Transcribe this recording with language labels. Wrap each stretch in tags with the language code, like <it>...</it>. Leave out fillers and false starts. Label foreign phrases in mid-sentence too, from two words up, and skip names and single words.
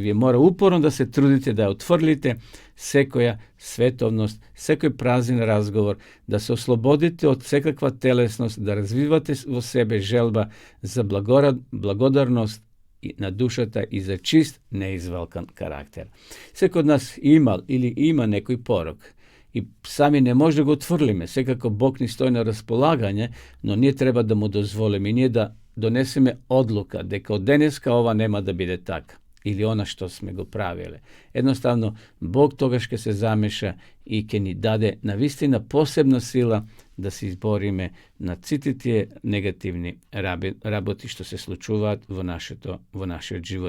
<mk>Вие мора упорно да се трудите да ја отфрлите секоја световност, секој празен разговор, да се ослободите од секаква телесност, да развивате во себе желба за благодарност на душата и за чист, неизвалкан карактер. Секој од нас имал или има некој порок</mk> <sr>i sami ne može da</sr> <mk>го отврлиме. Секако Бог ни стои на располагање, но ние треба да му дозволиме и ние да донесеме одлука дека од денеска ова нема да биде така или она што сме го правиле. Едноставно, Бог тогаш ќе се замеша и ќе ни даде навистина посебна сила да се избориме на сите тие негативни работи што се случуваат во нашиот живот.</mk>